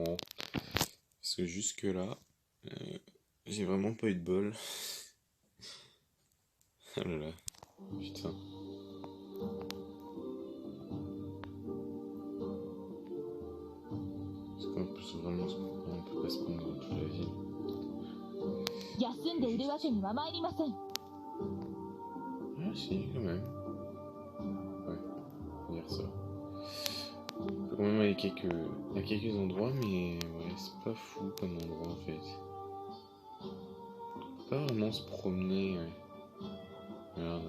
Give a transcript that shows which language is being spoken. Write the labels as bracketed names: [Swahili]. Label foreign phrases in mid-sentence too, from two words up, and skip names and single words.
[French] Parce que jusque là, j'ai vraiment pas eu de bol. Oh là là, putain. Parce qu'en plus vraiment, on peut pas se prendre dans toute la ville. [Japanese] 休んでいるわけには参りません。 [French] Ah si, quand même. Ouais, on va dire ça. On peut quand même aller à quelques endroits, mais ouais, c'est pas fou comme endroit en fait. On peut pas vraiment se promener. Ouais. Regarde.